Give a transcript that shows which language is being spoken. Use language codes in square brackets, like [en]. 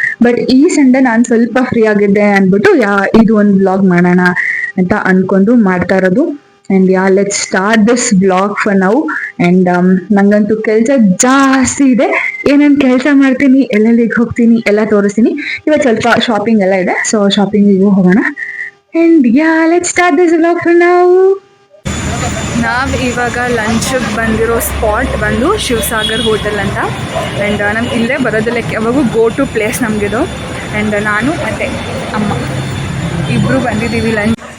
[kn] But ಈ Sunday ನಾನು ಸ್ವಲ್ಪ ಫ್ರೀ ಆಗಿದ್ದೆ ಅಂದ್ಬಿಟ್ಟು ಇದು ಒಂದು ವ್ಲಾಗ್ ಮಾಡೋಣ ಅಂತ ಅನ್ಕೊಂಡು ಮಾಡ್ತಾ ಇರೋದು. [en] And let's start this vlog for now. [kn] And ನಂಗಂತೂ ಕೆಲಸ ಜಾಸ್ತಿ ಇದೆ. ಏನೇನು ಕೆಲಸ ಮಾಡ್ತೀನಿ, ಎಲ್ಲೆಲ್ಲಿಗೆ ಹೋಗ್ತೀನಿ ಎಲ್ಲ ತೋರಿಸ್ತೀನಿ. ಇವತ್ತು ಸ್ವಲ್ಪ ಶಾಪಿಂಗ್ ಎಲ್ಲ ಇದೆ, ಸೊ ಶಾಪಿಂಗಿಗೂ ಹೋಗೋಣ. [en] And yeah, let's start this vlog for now. [kn] ನಾವು ಇವಾಗ ಲಂಚ್ಗೆ ಬಂದಿರೋ ಸ್ಪಾಟ್ ಬಂದು ಶಿವಸಾಗರ್ ಹೋಟೆಲ್ ಅಂತ. ಆ್ಯಂಡ್ ನಮ್ಗೆ ಇಲ್ಲೇ ಬರೋದಿಲ್ಲ, ಯಾವಾಗೂ ಗೋ ಟು ಪ್ಲೇಸ್ ನಮಗಿದು. ಆ್ಯಂಡ್ ನಾನು ಮತ್ತು ಅಮ್ಮ ಇಬ್ಬರು ಬಂದಿದ್ದೀವಿ ಲಂಚ್.